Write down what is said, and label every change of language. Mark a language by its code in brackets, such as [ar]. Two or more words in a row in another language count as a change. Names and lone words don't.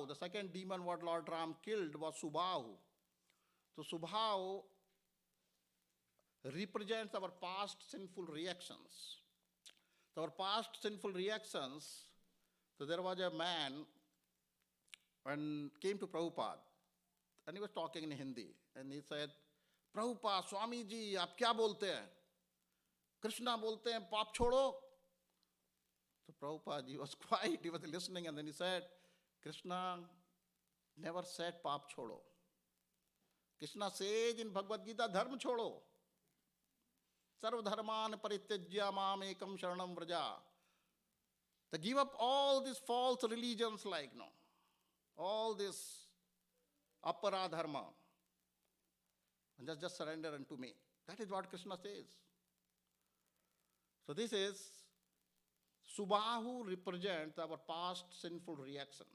[en] The second demon what Lord Ram killed was Subhahu. So Subhahu represents our past sinful reactions. So our past sinful reactions, so there was a man and came to Prabhupada and he was talking in Hindi and he said, Prabhupada, [hi] स्वामी जी, आप क्या बोलते हैं? कृष्ण बोलते हैं, पाप छोड़ो. [en] So Prabhupada, he was quiet, he was listening, and then he said, Krishna never said [hi] पाप छोड़ो. [en] Krishna says in Bhagavad Gita, [hi] धर्म छोड़ो. [sa] सर्व धर्मान् परित्यज्य माम् एकं शरणं व्रज. [en] To give up all these false religions all this [sa] अपर धर्म, [en] and just surrender unto me. That is what Krishna says. So this is Subahu represents our past sinful reactions.